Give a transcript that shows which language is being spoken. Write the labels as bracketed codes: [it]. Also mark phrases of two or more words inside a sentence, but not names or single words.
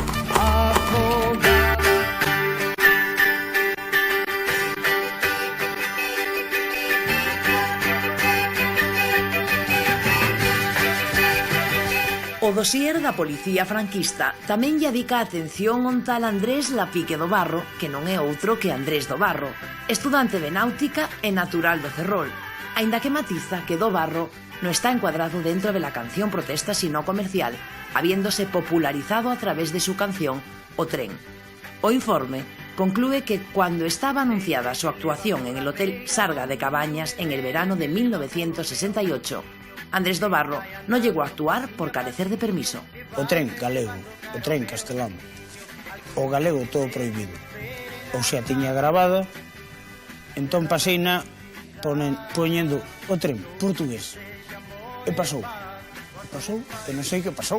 [gl] O dosier da policía franquista tamén lle dedica atención a un tal Andrés Lapique do Barro, que non é outro que Andrés do Barro, estudante de náutica e natural do Ferrol, aínda que matiza que do Barro non está encuadrado dentro [es] de la canción protesta sino comercial, habiéndose popularizado a través de su canción O Tren. O informe concluye que cuando estaba anunciada su actuación en el Hotel Sarga de Cabañas en el verano de 1968, Andrés do Barro no llegó a actuar por carecer de permiso. [gl] O tren galego, o tren castelán, o galego todo prohibido. Ou xa tiña grabada, entón paseina poñendo o tren portugués. E pasou, e non sei que pasou.